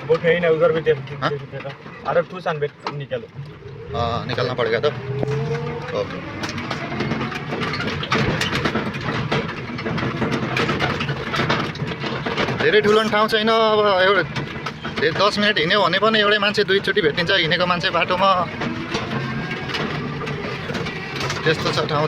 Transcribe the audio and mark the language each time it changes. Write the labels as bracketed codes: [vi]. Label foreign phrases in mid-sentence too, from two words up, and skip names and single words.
[hi] बोट है ना, उधर भी देख देगा। अरे तू सनबेड निकालो। हाँ निकालना पड़ेगा तो ओके। [ne] धेरै ठुलो ठाउँ छैन। अब एउटा 10 मिनट हिँड्यो भने पनि एउटै मान्छे दुईचोटि भेटिन्छ हिँडेको मान्छे बाटोमा। त्यस्तो छ ठाउँ त।